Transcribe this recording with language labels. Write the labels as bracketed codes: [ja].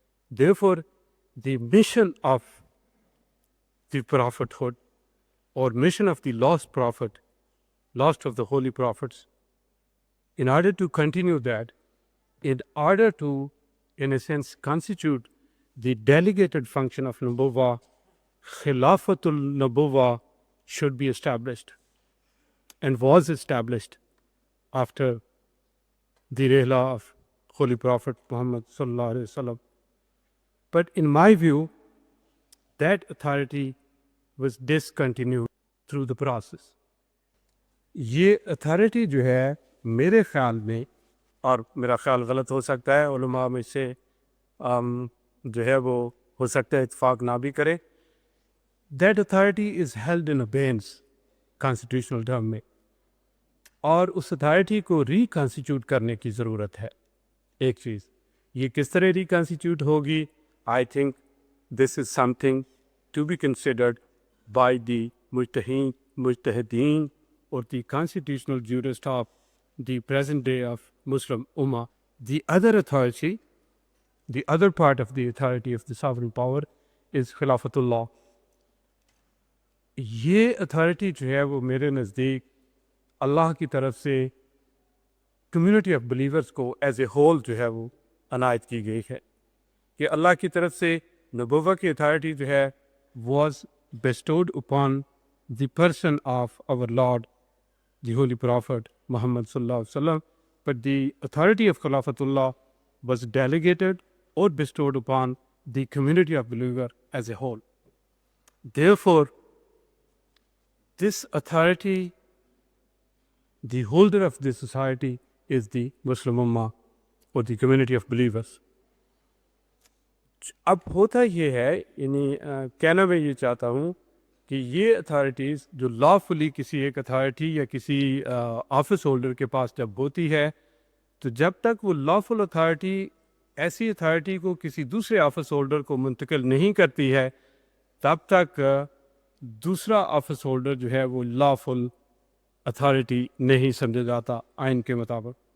[en] Therefore, the mission of the prophethood or mission of the lost prophet, lost of the holy prophets, in order to continue that, in order to, in a sense, constitute the delegated function of Nubuwah, Khilafatul Nubuwah should be established and was established after the rihla of Holy Prophet Muhammad sallallahu alaihi wasallam. But in my view, that authority was discontinued through the process. [ur] یہ authority جو ہے میرے خیال میں، اور میرا خیال غلط ہو سکتا ہے، علماء میں سے جو ہے وہ ہو سکتا ہے اتفاق نہ بھی کرے، [en] that authority is held in abeyance constitutional term [ur] میں، اور اس اتھارٹی کو ریکنسٹیٹیوٹ کرنے کی ضرورت ہے. ایک چیز یہ کس طرح ریکنسٹیٹیوٹ ہوگی؟ [en] I think this is something to be considered by the mujtahideen or the constitutional jurists of the present day of Muslim Ummah. The other authority, the other part of the authority of the sovereign power is Khilafatullah. [ur] یہ authority جو ہے وہ میرے نزدیک اللہ کی طرف سے community of believers کو ایز اے ہول جو ہے وہ عنایت کی گئی ہے، کہ اللہ کی طرف سے نبوہ کی اتھارٹی جو ہے [en] Was bestowed upon the person of our lord the holy prophet Muhammad صلی اللہ علیہ وسلم، but the authority of khilafat Allah was delegated or bestowed upon the community of believer as a whole. Therefore, this authority, the holder of this society is the Muslim Ummah or the community of believers. [ur] اب ہوتا یہ ہے، یعنی کہنا میں یہ چاہتا ہوں کہ یہ اتھارٹیز جو لا فلی کسی ایک اتھارٹی یا کسی آفس ہولڈر کے پاس جب ہوتی ہے، تو جب تک وہ لا فل اتھارٹی ایسی اتھارٹی کو کسی دوسرے آفس ہولڈر کو منتقل نہیں کرتی ہے، تب تک دوسرا آفس ہولڈر جو ہے وہ لا فل اتھارٹی نہیں سمجھا جاتا آئین کے مطابق.